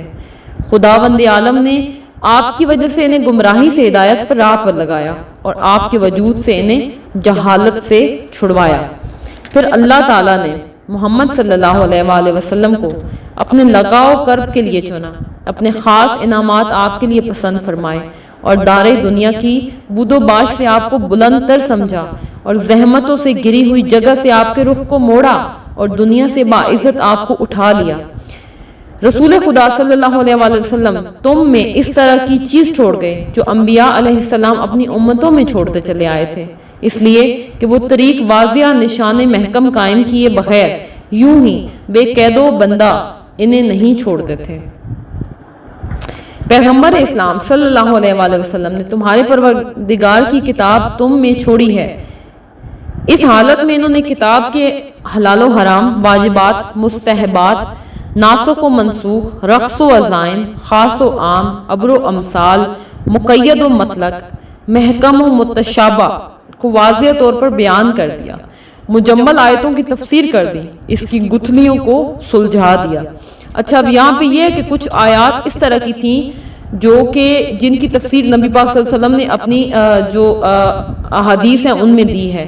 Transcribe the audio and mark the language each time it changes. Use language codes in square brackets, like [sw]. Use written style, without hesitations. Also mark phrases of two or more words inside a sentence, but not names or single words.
[ur] خداوند عالم نے آپ کی وجہ سے انہیں گمراہی سے ہدایت پر راہ پر لگایا اور آپ کے وجود سے انہیں جہالت سے چھڑوایا. پھر اللہ تعالیٰ نے محمد صلی اللہ علیہ وآلہ وسلم کو اپنے لگاؤ کرب کے لیے چنا، اپنے خاص انعامات آپ کے لیے پسند فرمائے اور دار دنیا کی بود و باش سے آپ کو بلند تر سمجھا اور زحمتوں سے گری ہوئی جگہ سے آپ کے رخ کو موڑا اور دنیا سے باعزت آپ کو اٹھا لیا. رسول خدا صلی اللہ علیہ وآلہ وسلم تم میں اس طرح کی چیز چھوڑ گئے جو انبیاء علیہ السلام اپنی امتوں میں چھوڑتے چلے آئے تھے، اس لیے کہ وہ طریق واضح نشان محکم قائم کیے بغیر یوں ہی بے قید و بندہ انہیں نہیں چھوڑتے تھے. پیغمبر اسلام صلی اللہ علیہ وآلہ وسلم نے تمہارے پروردگار کی کتاب تم میں چھوڑی ہے. اس حالت میں انہوں نے کتاب کے حلال و حرام، واجبات، مستحبات، ناسخ و منسوخ، رخص و عزائم، خاص و عام، امر و امثال، مقید و مطلق، محکم و متشابہ کو واضح طور پر بیان کر دیا، مجمل آیتوں کی تفسیر کر دی، اس کی گتھلیوں کو سلجھا دیا. اچھا اب یہاں پہ یہ ہے کہ کچھ آیات اس طرح کی تھیں جو کہ جن کی تفسیر نبی پاک صلی اللہ علیہ وسلم نے اپنی جو احادیث ہیں ان میں دی ہے.